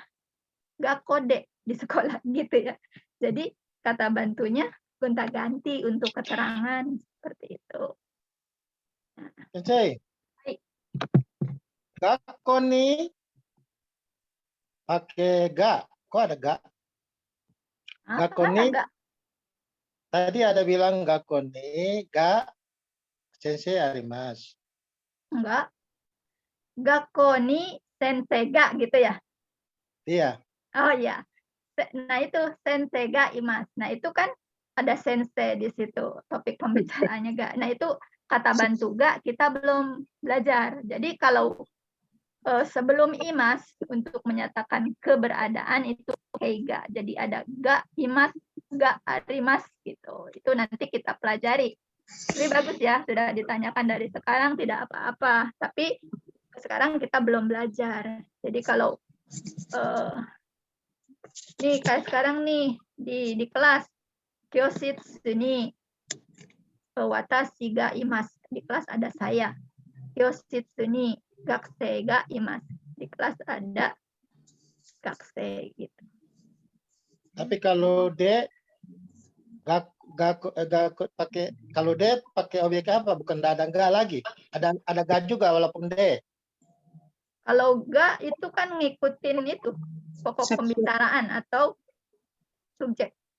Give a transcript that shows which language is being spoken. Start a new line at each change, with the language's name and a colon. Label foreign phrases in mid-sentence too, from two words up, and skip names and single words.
Japanese: Gakko de
Indonesian: di sekolah gitu ya. Jadi kata bantunya gonta-ganti untuk keterangan seperti itu. Sensei. Baik.
Japanese: Gakko ni
Indonesian: pakai ga. Kok ada ga?
Japanese: Gakko ni
Indonesian: Enggak. tadi ada bilang
Japanese: gakko ni ga sensei arimasu. Enggak. Gakko ni sensei ga
Indonesian: gitu ya. Iya. Oh ya. Nah itu
Japanese: sensei ga imas.
Indonesian: Nah itu kan ada sensei di situ. Topik pembicaraannya ga. Nah itu kata bantu ga kita belum belajar. Jadi kalau sebelum imas untuk menyatakan keberadaan itu pakai ga. Jadi ada
Japanese: ga imas, ga arimas
Indonesian: gitu. Itu nanti kita pelajari. Tapi bagus ya, sudah ditanyakan dari sekarang tidak apa-apa. Tapi sekarang kita belum belajar. Jadi kalau nih kayak sekarang nih di kelas
Japanese: Kyoshitsu ni watashi ga imasu.
Indonesian: Di kelas ada saya.
Japanese: Kyoshitsu ni gakusei ga imasu.
Indonesian: Di kelas ada gakusei gitu. Tapi kalau D pakai kalau D pakai objek apa? Bukan ada ga lagi. Ada ga juga walaupun D. Kalau ga itu kan ngikutin itu pokok pembicaraan atau subjek.